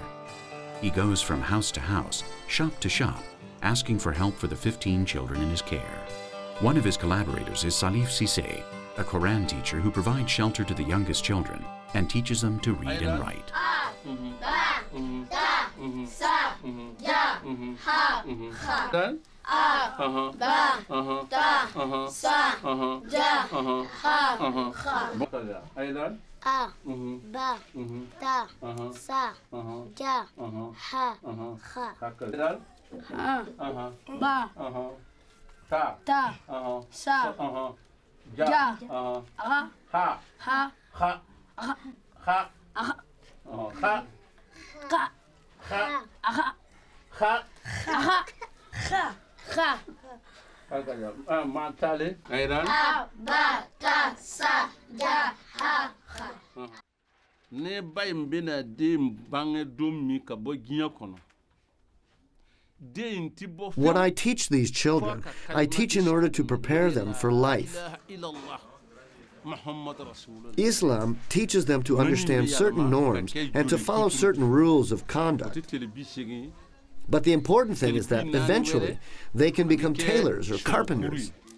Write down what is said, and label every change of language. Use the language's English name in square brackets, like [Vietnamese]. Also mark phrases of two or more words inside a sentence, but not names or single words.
[English] He goes from house to house, shop to shop, asking for help for the 15 children in his care. One of his collaborators is Salif Cissé, a Quran teacher who provides shelter to the youngest children and teaches them to read and write. [Arabic] sa, ja, ha, ha. [English] Then? [Arabic] A, ba, ta, sa, ja, ha, ha. [English] Are you done? [Arabic] A, ba, ta, sa, ja, ha, ha. [English] Done? [Arabic] Ba, Ta. ta, sa, ja, Ha. ha, Ha. ha, Ha. Ha. Ha. ha, Ha. ka, Ha. ha, Ha. ha, ha, ha. [English] Matali. Are you done? [Arabic] A, ba, ta, sa, ja, ha, ha. [Bambara] Ne ba in bena de bange dum mi ka bo ginya kono. [English] What I teach these children, I teach in order to prepare them for life. Islam teaches them to understand certain norms and to follow certain rules of conduct. But the important thing is that eventually they can become tailors or carpenters.